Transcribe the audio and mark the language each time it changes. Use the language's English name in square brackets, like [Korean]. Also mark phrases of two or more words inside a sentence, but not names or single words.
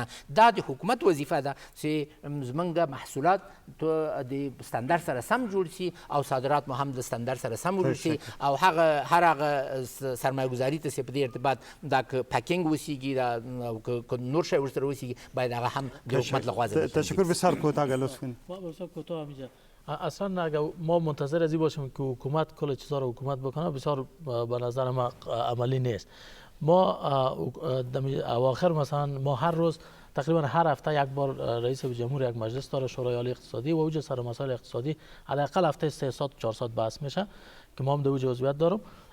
[Pashto] دا د حکومت وظیفه ده چې زموږ محصولات د سټنډرډ سره سم جوړ شي او صادرات مو هم د سټنډرډ سره سم جوړ شي، او هر هغه سرمایه‌ګذاري ته چې په دې ارتباط دا که پاکینګ وسیږي او که نور شی ورسره وسیږي باید هغه هم د حکومت لخوا [Persian] تشکر بسیار کوتاه لطف کنید. بسیار کوتاه همینجا. اصلا اگر ما منتظر از این باشیم که حکومت کل چیزا رو حکومت بکنه بسیار به نظر ما عملی نیست. ما اواخر مثلا ما هر روز تقریبا هر هفته یک بار رئیس جمهور یک مجلس داره، شورای عالی اقتصادی، و اوج سر مسائل اقتصادی حداقل هفته 300 400 بحث میشه که ما هم در اوج عضویت دارم.